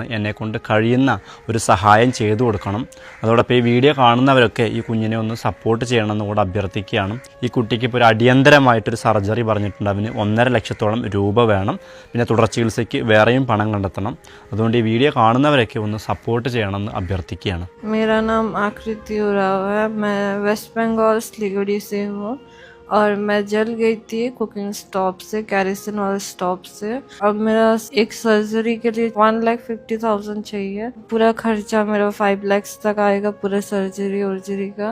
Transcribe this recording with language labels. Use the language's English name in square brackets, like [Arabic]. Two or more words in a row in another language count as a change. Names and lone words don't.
[Malayalam] എന്നെക്കൊണ്ട് കഴിയുന്ന ഒരു സഹായം ചെയ്തു കൊടുക്കണം. അതോടൊപ്പം ഈ വീഡിയോ കാണുന്നവരൊക്കെ ഈ കുഞ്ഞിനെ ഒന്ന് സപ്പോർട്ട് ചെയ്യണമെന്ന് കൂടെ അഭ്യർത്ഥിക്കുകയാണ്. ഈ കുട്ടിക്ക് ഇപ്പോൾ ഒരു അടിയന്തരമായിട്ടൊരു സർജറി പറഞ്ഞിട്ടുണ്ട്. അവന് 1.5 ലക്ഷത്തോളം രൂപ വേണം. പിന്നെ തുടർ ചികിത്സയ്ക്ക് വേറെയും പണം കണ്ടെത്തണം. അതുകൊണ്ട് ഈ വീഡിയോ കാണുന്നവരൊക്കെ ഒന്ന് സപ്പോർട്ട് ചെയ്യണമെന്ന് അഭ്യർത്ഥിക്കുകയാണ്. [Hindi] मेरा नाम आकृति उराव है। मैं वेस्ट बंगाल सिलीगुड़ी से हूँ और मैं जल गई थी [English] cooking stop [Hindi] से, कैरिसन वाले स्टॉप से। अब मेरा एक सर्जरी के लिए 1,50,000 चाहिए। पूरा खर्चा मेरा 5 लाख तक आएगा, पूरा सर्जरी का।